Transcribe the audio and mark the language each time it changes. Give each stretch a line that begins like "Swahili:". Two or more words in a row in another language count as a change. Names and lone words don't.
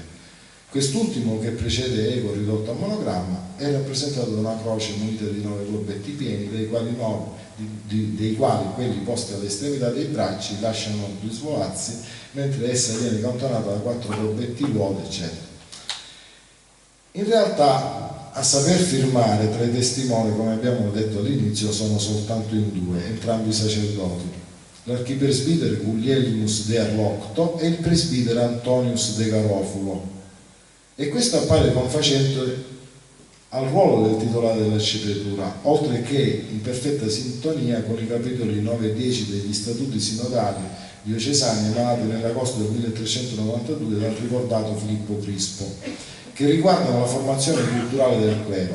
Italian: Quest'ultimo, che precede Ego ridotto a monogramma, è rappresentato da una croce munita di 9 globetti pieni, dei quali quelli posti all'estremità dei bracci lasciano due svolazzi, mentre essa viene cantonata da 4 globetti vuoti, eccetera. In realtà, a saper firmare tra i testimoni, come abbiamo detto all'inizio, sono soltanto in 2, entrambi sacerdoti: l'archipresbitere Guglielmus de Arlocto e il presbitere Antonius de Garofulo. E questo appare confacente al ruolo del titolare dell'arcipretura, oltre che in perfetta sintonia con i capitoli 9 e 10 degli statuti sinodali diocesani emanati nell'agosto del 1392 dal ricordato Filippo Crispo, che riguardano la formazione culturale del clero.